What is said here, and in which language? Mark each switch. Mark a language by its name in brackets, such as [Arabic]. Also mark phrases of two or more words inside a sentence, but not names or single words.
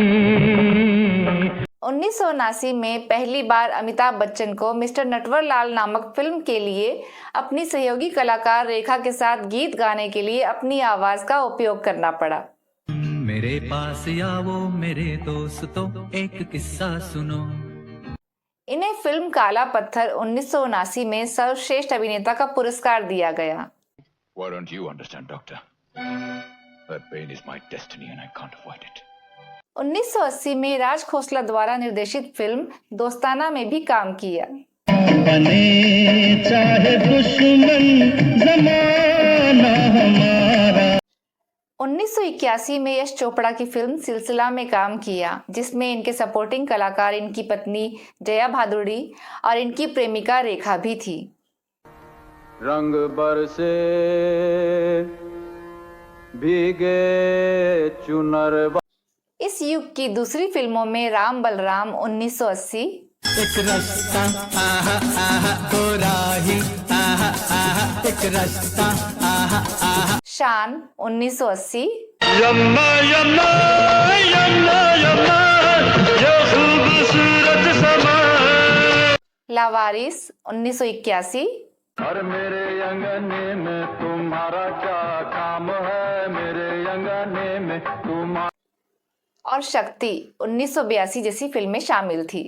[Hindi] 1979 में पहली बार अमिताभ बच्चन को मिस्टर नटवरलाल नामक फिल्म के लिए अपनी सहयोगी कलाकार रेखा के साथ गीत गाने के लिए अपनी आवाज का उपयोग करना पड़ा। मेरे पास आओ मेरे दोस्तों एक किस्सा सुनो। इन्हें फिल्म काला पत्थर 1979 में सर्वश्रेष्ठ अभिनेता का पुरस्कार दिया गया। [English] Why don't you understand, doctor? That pain is my destiny and I can't avoid it. [Hindi] 1980 में राज खोसला द्वारा निर्देशित फिल्म दोस्ताना में भी काम किया। बने चाहे दुश्मन जमाना हमारा। 1981 में यश चोपड़ा की फिल्म सिलसिला में काम किया, जिसमें इनके सपोर्टिंग कलाकार इनकी पत्नी जया भादुड़ी और इनकी प्रेमिका रेखा भी थी। रंग बरसे भीगे चुनर। इस युग की दूसरी फिल्मों में राम बलराम 1980, एक रास्ता आहा आहा गोराही आहा आहा एक रास्ता आहा आहा, शान 1980, यम्मा यम्मा यम्मा यम्मा ये खूबसूरत समा। लावारिस 1981, और मेरे अंगने में तुम्हारा क्या काम है, मेरे अंगने में तुम्हारा। और शक्ति 1982 जैसी फिल्में शामिल थी।